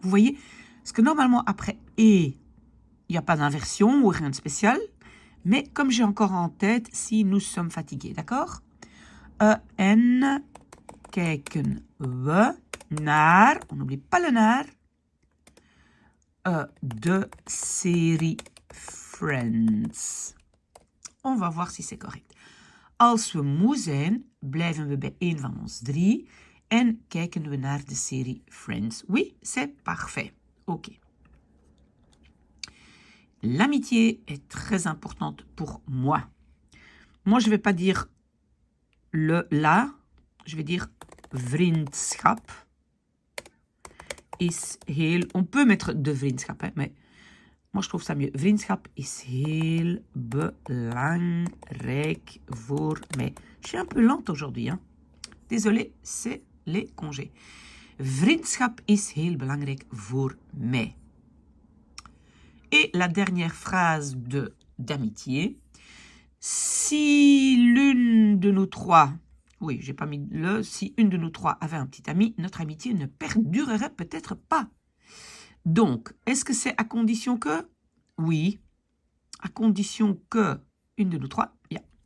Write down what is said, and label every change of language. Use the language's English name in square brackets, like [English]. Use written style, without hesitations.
[French] Vous voyez, parce que normalement après et, il n'y a pas d'inversion ou rien de spécial, mais comme j'ai encore en tête si nous sommes fatigués, d'accord? [Dutch] En kijken we naar, [French] on n'oublie pas le naar, [Dutch] de série Friends. [French] On va voir si c'est correct. [Dutch] Als we moe zijn, blijven we bij een van ons drie en kijken we naar de série Friends. [French] Oui, c'est parfait. Ok. L'amitié est très importante pour moi. Moi, je ne vais pas dire le la, je vais dire [Dutch] vriendschap is heel... [French] On peut mettre de vriendschap, hein, mais moi, je trouve ça mieux. [Dutch] Vriendschap is heel belangrijk voor mij. [French] Je suis un peu lente aujourd'hui, hein. Désolée, c'est les congés. [Dutch] Vriendschap is heel belangrijk voor mij. [French] Et la dernière phrase d'amitié. Si l'une de nous trois, oui, j'ai pas mis le, si une de nous trois avait un petit ami, notre amitié ne perdurerait peut-être pas. Donc, est-ce que c'est à condition que? Oui, à condition que une de nous trois, ja.